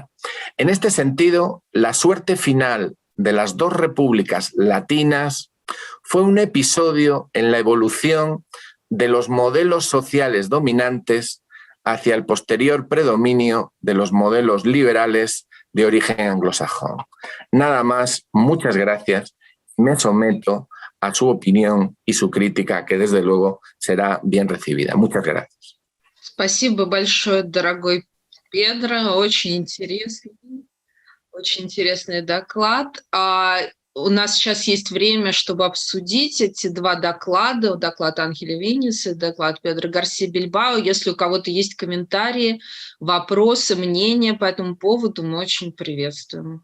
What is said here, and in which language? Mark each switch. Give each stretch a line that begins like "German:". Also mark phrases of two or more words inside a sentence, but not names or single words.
Spanish: En este sentido, la suerte final de las dos repúblicas latinas fue un episodio en la evolución de los modelos sociales dominantes hacia el posterior predominio de los modelos liberales de origen anglosajón. Nada más, muchas gracias. Me someto a su opinión y su crítica, que desde luego será bien recibida. Muchas gracias.
Russian: Спасибо большое, дорогой Педро. Очень интересный доклад. У нас сейчас есть время, чтобы обсудить эти два доклада. Доклад Анхеля Виньес и доклад Педро Гарсия Бильбао. Если у кого-то есть комментарии, вопросы, мнения по этому поводу, мы очень приветствуем.